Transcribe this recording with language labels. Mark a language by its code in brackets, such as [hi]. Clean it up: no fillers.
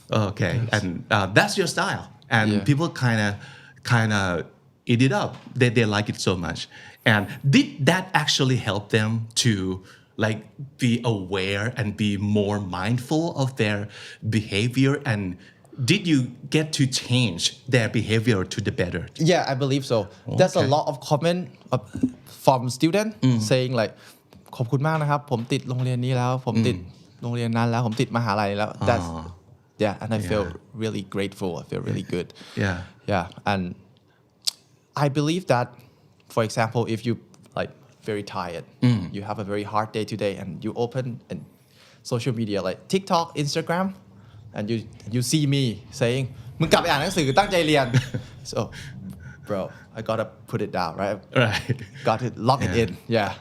[en] Okay, and that's your style, and people kind of eat it up. They like it so much. And did that actually help them to like be aware and be more mindful of their behavior? And did you get to change their behavior to the better? Yeah, I believe so. There's a lot of comment from students saying like [th] ขอบคุณมากนะครับผมติดโรงเรียนนี้แล้วผมติดโรงเรียนนั้นแล้วผมติดมหาลัยแล้ว [en] That's and I feel really grateful. I feel really good. Yeah, and I believe that, for example, if you like very tired, you have a very hard day today, and you open and social media like TikTok, Instagram, and you see me saying, [th] มึงกลับไปอ่านหนังสือตั้งใจเรียน [en] so bro I gotta put it down right got to lock it in yeah